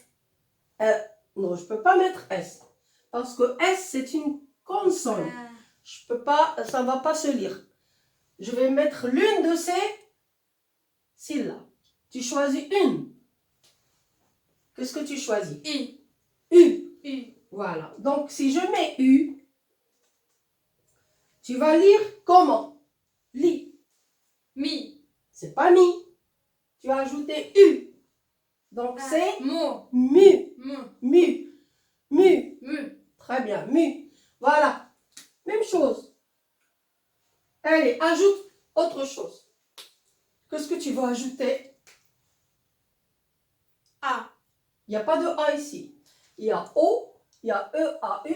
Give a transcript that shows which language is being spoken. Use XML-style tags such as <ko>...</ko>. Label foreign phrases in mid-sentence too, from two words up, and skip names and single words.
<fr>Non, je ne peux pas mettre S. Parce que S, c'est une consonne. Je peux pas, ça ne va pas se lire. Je vais mettre l'une de ces syllabes. Tu choisis une. Qu'est-ce que tu choisis? I. U. U. Voilà. Donc, si je mets U, tu vas lire comment? Li. Mi. C'est pas mi. Tu as ajouté U. Donc, c'est Mo. mu. Mu. Mu. Mu. Mu. Très bien. Mu. Voilà. Même chose. Allez, ajoute autre chose. Qu'est-ce que tu vas ajouter? A. Il n'y a pas de A ici. Il y a O, il y a E, A, U.</fr>